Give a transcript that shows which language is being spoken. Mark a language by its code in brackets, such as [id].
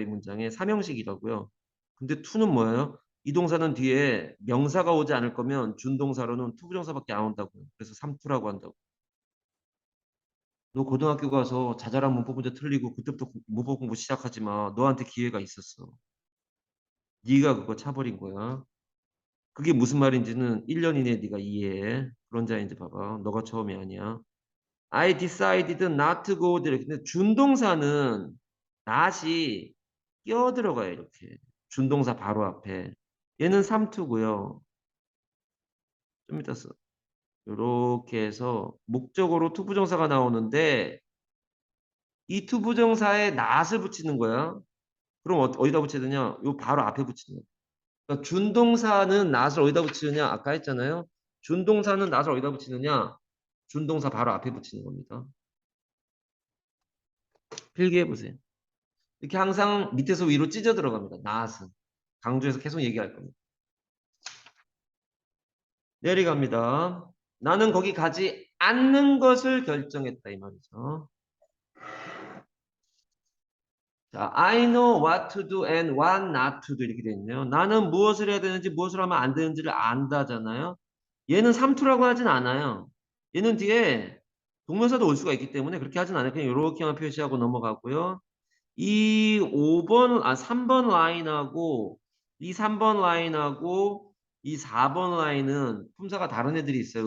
[ko] 이 문장의 삼형식이라고요. 근데 to는 뭐예요? 이 동사는 뒤에 명사가 오지 않을 거면 준동사로는 투부정사밖에 안 온다고요. 그래서 삼투라고 한다고. 너 고등학교 가서 자잘한 문법 문제 틀리고 그때부터 문법 공부 시작하지 마. 너한테 기회가 있었어. 네가 그거 차버린 거야. 그게 무슨 말인지는 1년 이내에 네가 이해해. 그런 자인지 봐봐. 너가 처음이 아니야. [en] I decided not to go there. [ko] 근데 준동사는 not이 끼어들어가요, 이렇게. 준동사 바로 앞에. 얘는 삼투고요. 좀 이따 써. 이렇게 해서 목적어로 투부정사가 나오는데 이 투부정사에 not을 붙이는 거야. 그럼 어디다 붙여야 되냐? 요 바로 앞에 붙이는 거야. 그러니까 준동사는 not을 어디다 붙이느냐? 아까 했잖아요. 준동사는 not을 어디다 붙이느냐? 준동사 바로 앞에 붙이는 겁니다. 필기해 보세요. 이렇게 항상 밑에서 위로 찢어 들어갑니다. not은. 강조해서 계속 얘기할 겁니다. 내려갑니다. 나는 거기 가지 않는 것을 결정했다 이 말이죠. [en] 자, I know what to do and what not to do [ko] 이렇게 돼 있네요. 나는 무엇을 해야 되는지 무엇을 하면 안 되는지를 안다잖아요. 얘는 삼투라고 하진 않아요. 얘는 뒤에 동명사도 올 수가 있기 때문에 그렇게 하진 않아요. 그냥 이렇게만 표시하고 넘어가고요. 이 3번 라인하고 이 3번 라인하고 이 4번 라인은 품사가 다른 애들이 있어요.